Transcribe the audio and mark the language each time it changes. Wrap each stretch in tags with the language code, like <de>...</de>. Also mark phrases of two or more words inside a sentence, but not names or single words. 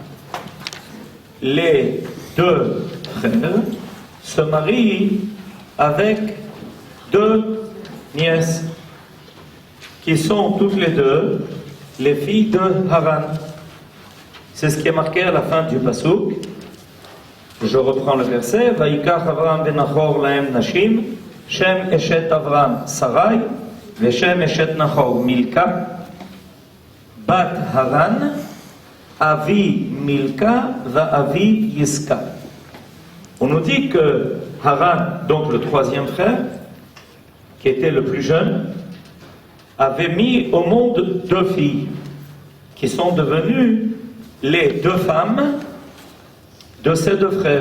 <fr>Les deux frères se marient avec 2 nièces qui sont toutes les deux les filles de Haran. C'est ce qui est marqué à la fin du pasuk. Je reprends le verset.</fr> <he>ויקח אברם ונחור להם נשים, שם אשת אברם שרי, ושם אשת נחור מלכה, בת הרן, אבי מלכה, ואבי יסכה.</he> <fr>On nous dit que Haran, donc le 3e frère, qui était le plus jeune, avait mis au monde 2 filles, qui sont devenues les 2 femmes de ces 2 frères.</fr>